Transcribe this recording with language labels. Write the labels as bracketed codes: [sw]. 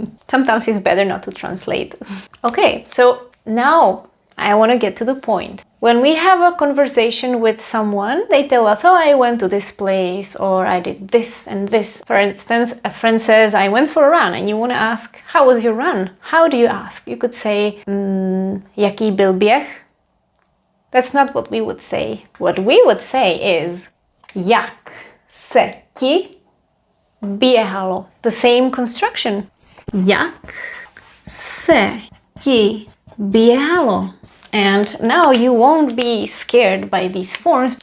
[en] Sometimes it's better not to translate. Okay, so now I want to get to the point. When we have a conversation with someone, they tell us, oh, I went to this place, or I did this and this. For instance, a friend says, I went for a run, and you want to ask, how was your run? How do you ask? You could say, [cs] jaký byl běh? [en] That's not what we would say. What we would say is, [cs] jak se ti běhalo? [en] The same construction. [cs] Jak se ti běhalo? [en] And now you won't be scared by these forms.